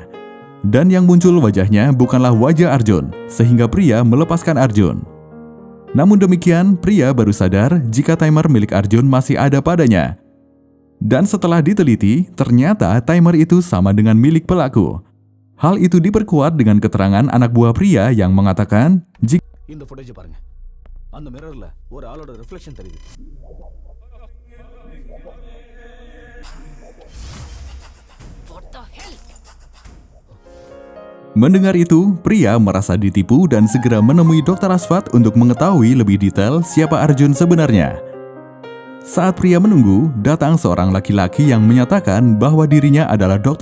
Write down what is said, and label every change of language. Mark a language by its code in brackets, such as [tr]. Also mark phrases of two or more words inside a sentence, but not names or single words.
[id] Dan yang muncul wajahnya bukanlah wajah Arjun, sehingga pria melepaskan Arjun. Namun demikian, pria baru sadar jika timer milik Arjun masih ada padanya. Dan setelah diteliti, ternyata timer itu sama dengan milik pelaku. Hal itu diperkuat dengan keterangan anak buah pria yang mengatakan jika [ta] இந்த ஃபுட்டேஜ் பாருங்க. அந்த மிரர்ல ஒரு ஆளோட ரிஃப்ளெக்ஷன் தெரியுது. [id] Mendengar itu, pria merasa ditipu dan segera menemui Dr. Aswat untuk mengetahui lebih detail siapa Arjun sebenarnya. Saat pria menunggu, datang seorang laki-laki yang menyatakan bahwa dirinya adalah Dr.